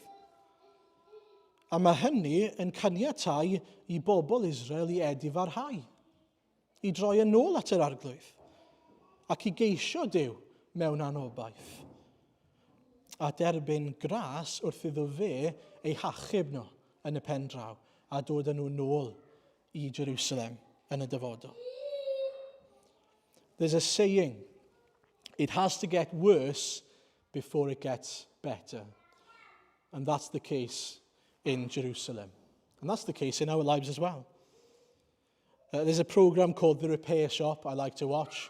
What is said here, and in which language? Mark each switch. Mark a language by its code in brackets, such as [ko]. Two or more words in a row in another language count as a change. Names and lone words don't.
[cy] A mae hynny yn caniatáu i bobl Israel i edifarhau, i droi yn ôl at yr arglwydd, ac i geisio Duw mewn anobaith. A derbyn gras wrth iddo fe eu hachub nhw yn y pen draw a dod â nhw nôl i Jerusalem yn y dyfodol. [en] There's a saying, it has to get worse before it gets better. And that's the case in Jerusalem. And that's the case in our lives as well. There's a program called The Repair Shop I like to watch.